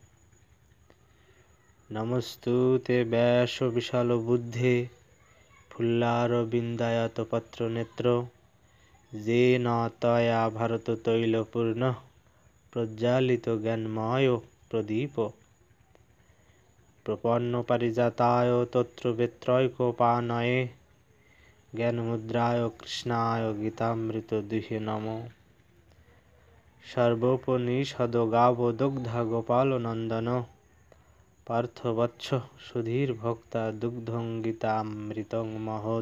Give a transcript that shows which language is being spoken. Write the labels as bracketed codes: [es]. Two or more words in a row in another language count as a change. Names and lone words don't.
[sa] নমস্তুতে ব্যাস বিশাল বুদ্ধে ফুল্লারবিন্দায়তপত্র নেত্র যেন তয়া ভারত তৈলপূর্ণ প্রজ্বালিত জ্ঞানময় প্রদীপ প্রপন্ন পারিজাতায় তত্র বেত্রৈকোপানয়ে জ্ঞানমুদ্রায় কৃষ্ণায় গীতামৃত দুহে নমো। সর্বোপনিষদ গাবো দুগ্ধা গোপাল নন্দন পার্থবৎস সুধীর ভক্তা দুগ্ধং গীতামৃতং মহৎ।